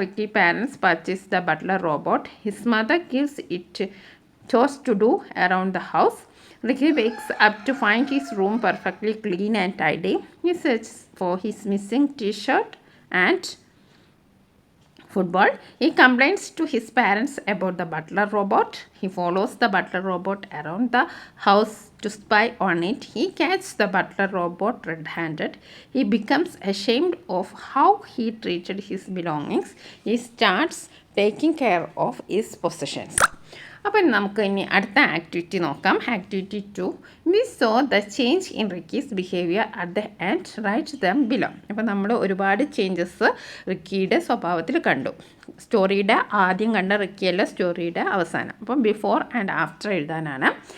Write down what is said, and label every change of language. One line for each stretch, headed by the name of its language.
English: Ricky parents purchase the butler robot. His mother gives it chores to do around the house. Ricky wakes up to find his room perfectly clean and tidy. He searches for his missing T-shirt and football. He complains to his parents about the butler robot. He follows the butler robot around the house to spy on it. He catches the butler robot red-handed. He becomes ashamed of how he treated his belongings. He starts taking care of his possessions.
Malayalam: അപ്പം നമുക്ക് ഇനി അടുത്ത activity നോക്കാം. Activity 2.
English: We saw the change in Ricky's behaviour at the end write them below.
Malayalam: അപ്പോൾ നമ്മൾ ഒരുപാട് changes റിക്കിയുടെ സ്വഭാവത്തിൽ കണ്ടു. സ്റ്റോറിയുടെ ആദ്യം കണ്ട റിക്കിയല്ല, സ്റ്റോറിയുടെ അവസാനം. അപ്പം ബിഫോർ ആൻഡ് ആഫ്റ്റർ എഴുതാനാണ്.